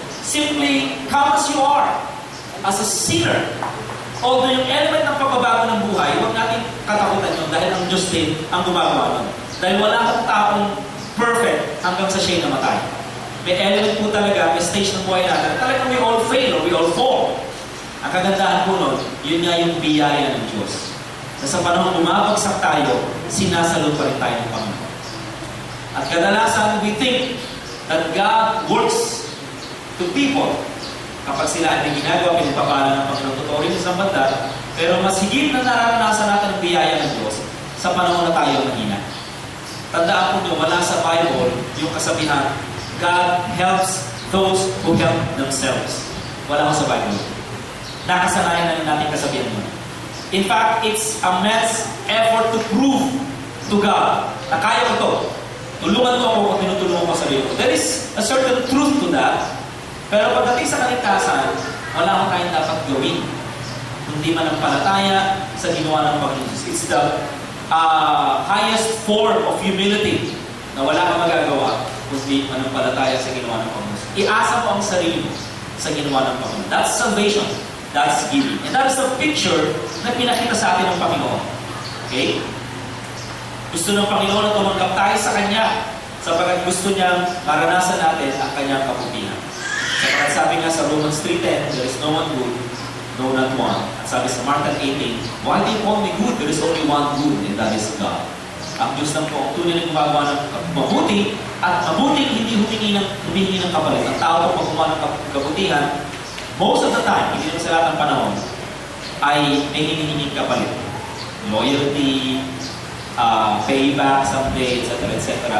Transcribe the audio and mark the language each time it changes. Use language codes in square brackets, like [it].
[en] Simply, come as you are, as a sinner. [tl] Although yung element ng pagbabago ng buhay, huwag natin katakutan yun dahil ang Diyos din ang gumagawa nun. Dahil wala akong taong perfect hanggang sa siya'y namatay. May element po talaga, may stage ng buhay natin. Talagang [en] we all fail or we all fall. [tl] Ang kagandahan po nun, yun nga yung biyaya ng Diyos. Na sa panahon bumabagsak tayo, sinasalo pa rin tayo ng Panginoon. At kadalasan, [en] we think that God works to people. [tl] Kapag sila ay ginagawa, pinagpapala ng Panginoon, totoo rin sa banda, Pero mas higit na nararanasan natin ang biyaya ng Diyos sa panahon na tayo mahina. Tandaan po nyo, wala sa Bible yung kasabihan, [en] God helps those who help themselves. [tl] Wala ko sa Bible. Nakasanayan na rin natin kasabihan mo. [en] In fact, it's a man's effort to prove to God [tl] na kaya ko to. Tulungan mo ako kung tinutulungan ko sa sarili ko. [en] There is a certain truth to that. [tl] Pero pagdating sa kaligtasan, wala akong tayong dapat gawin. Hindi manampalataya sa ginawa ng Panginoon. [en] It's the highest form of humility [tl] na wala kang magagawa kundi manampalataya sa ginawa ng Panginoon. Iasa mo ang sarili mo sa ginawa ng Panginoon. [en] That's salvation. That's giving. And that is the picture [tl] na pinakita sa atin ng Panginoon. [en] Okay? [tl] Gusto ng Panginoon na tumanggap tayo sa Kanya sapagkat gusto niyang maranasan natin ang Kanyang kabutihan. Sapagkat sabi nga sa [en] Romans 3:10, there is no one good, no, not one. [tl] At sabi sa [en] Mark 18, why do you call me good? There is only one good, and that is God. [tl] Ang Diyos lang po ang tunay na gumagawa ng mabuti at mabuting hindi humingi ng kapalit. Ang tao po pag gumawa ng kabutihan, [en] most of the time, [tl] hindi naman sa lahat ng panahon, ay may hinihinging kapalit. [en] Loyalty, payback someday, etc. etc.